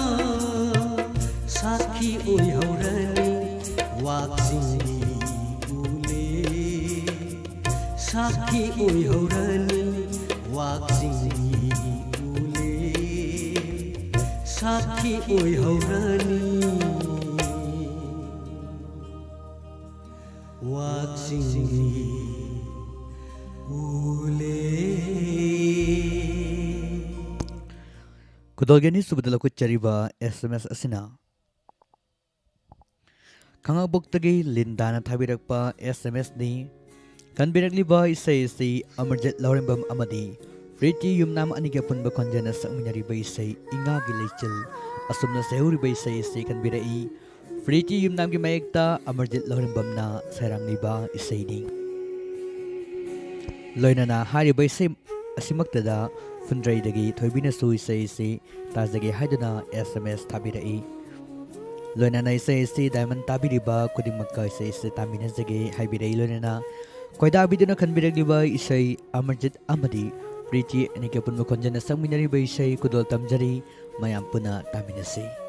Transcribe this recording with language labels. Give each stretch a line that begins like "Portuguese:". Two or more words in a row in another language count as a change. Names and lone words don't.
Manipuri: sakhi oi haurani waksingi sakhi oi haurani waksingi ule sakhi oi haurani waksingi ule Kudolgani subadala ko chariba SMS asina Kangabok-tagi lindana thabirakpa SMS ni Kanbirakliba isay si Amarjit Laurembam amadi Friti yumnam aniga punba konjana sa uminariba isay Inga Gilaichil asumna sehuriba isay si kanbirai Friti yumnam gi mayekta Amarjit Laurembam na sarang liba isay ni Loina na hariba isay asimaktada Fundray dagi thoibina su isay si Tazagi haiduna SMS tabirai Loina na isay si Diamond tabiriba kuding magka isay si Tamina zagi haibirai loina na Koida abiduna kanbiragliba isay Amarjit amadi Priti anike punmo konjana sangminariba isay kudol tamjari mayam puna taminasi